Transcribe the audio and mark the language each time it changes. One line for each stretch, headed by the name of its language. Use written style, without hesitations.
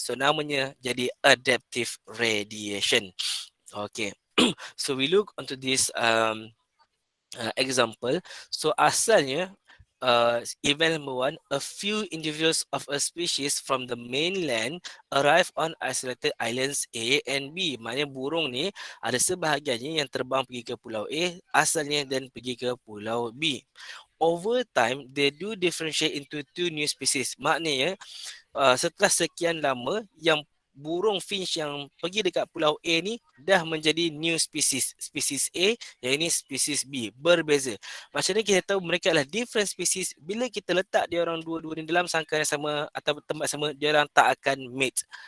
Malay: So namanya jadi adaptive radiation. Okay.
English: So we look onto this example. So asalnya event number one, a few individuals of a species from the mainland arrive on isolated islands A and B.
Malay: Maknanya burung ni ada sebahagiannya yang terbang pergi ke pulau A asalnya dan pergi ke pulau B.
English: Over time, they do differentiate into two new species.
Malay: Maknanya setelah sekian lama, yang burung finch yang pergi dekat pulau A ni dah menjadi
English: new species.
Malay: Species A, yang ini species B. Berbeza. Macam ni kita tahu mereka adalah different species. Bila kita letak dia orang dua-dua ni dalam sangkar yang sama atau tempat sama, dia orang tak akan mate.